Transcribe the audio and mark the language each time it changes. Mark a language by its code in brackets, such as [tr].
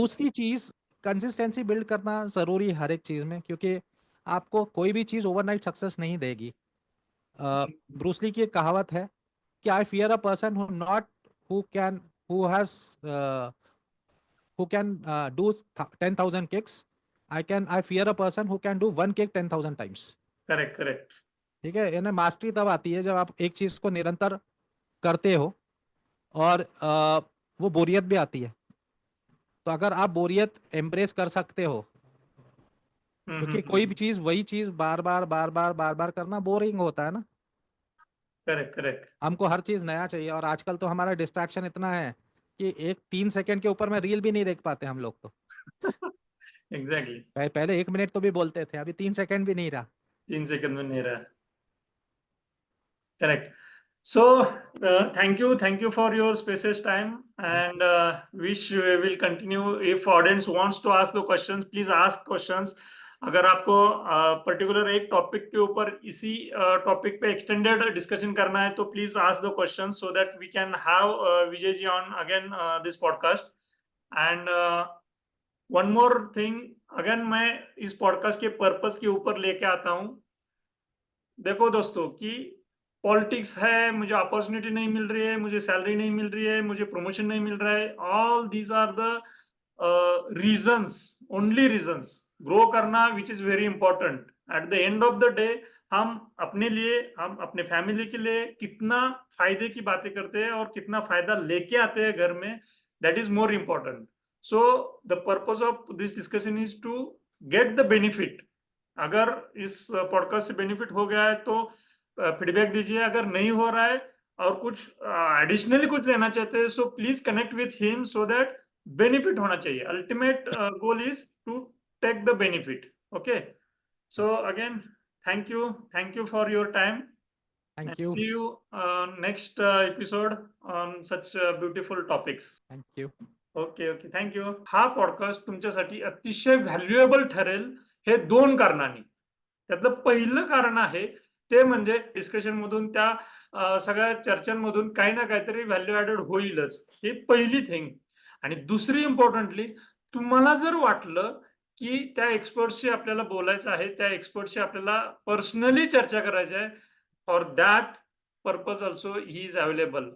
[hi] दूसरी चीज, consistency build करना जरूरी है हर एक चीज में, क्योंकि आपको कोई भी चीज ओवरनाइट सक्सेस नहीं देगी। [en] Bruce Lee की एक कहावत है कि I fear a person who not who can who has who can do 10,000 kicks. I fear a person who can do one kick 10,000 times. Correct correct. [hi] ठीक है, यानी मास्टरी तब आती है जब आप एक चीज को निरंतर करते हो, और वो बोरियत भी आती है। तो अगर आप बोरियत एम्ब्रेस कर सकते हो, क्योंकि कोई भी चीज वही चीज बार बार बार बार बार बार करना बोरिंग होता है ना। [en] Correct correct. [hi] हमको हर चीज नया चाहिए, और आजकल तो हमारा डिस्ट्रैक्शन इतना है कि एक 3 सेकंड के ऊपर में रील भी नहीं देख पाते हम लोग तो। [en] Exactly. [hi] पहले 1 मिनट तो भी बोलते थे, अभी 3 सेकंड भी नहीं रहा। 3 सेकंड में नहीं रहा। [en] Correct. So, thank you for your spacious time, Thank and you. wish we will continue. If audience wants to ask the questions, please ask questions. अगर आपको particular एक topic के ऊपर इसी topic पे extended discussion करना है तो please ask the question so that we can have Vijay ji on again this podcast. [hi] And one more thing, again मैं इस पॉडकास्ट के पर्पस के ऊपर लेके आता हूँ. देखो दोस्तों कि पॉलिटिक्स है, मुझे अपॉर्चुनिटी नहीं मिल रही है, मुझे सैलरी नहीं मिल रही है, मुझे प्रमोशन नहीं मिल रहा है, all these are the reasons, only reasons. Grow करना which is very important. At the end of the day हम अपने लिए, हम अपने फैमिली के लिए कितना फायदे की बातें करते हैं और कितना फायदा लेके आते हैं घर में, that is more important. [en] So the purpose of this discussion is to get the benefit. [hi] अगर इस पॉडकास्ट से बेनिफिट हो गया है तो फीडबैक दीजिए, अगर नहीं हो रहा है और कुछ एडिशनली कुछ लेना चाहते हैं so please connect with him so that benefit होना चाहिए. [en] Ultimate goal is to take the benefit. Okay, so again thank you for your time thank and you. see you next episode on such beautiful topics. Thank you. Okay okay, thank you. [mr] हा podcast तुमच्यासाठी अतिशय valuable ठरेल हे 2 कारणांनी. त्यातलं पहिलं कारण आहे ते म्हणजे डिस्कशन मधून त्या सगळ्या चर्चांमधून काही ना काहीतरी व्हॅल्यू ॲडेड होईलच. ही पहिली थिंग. आणि दुसरी इम्पॉर्टंटली तुम्हाला जर वाटलं की त्या एक्सपर्टशी आपल्याला बोलायचं आहे, त्या एक्सपर्टशी आपल्याला पर्सनली चर्चा करायची आहे, for that purpose also he is available.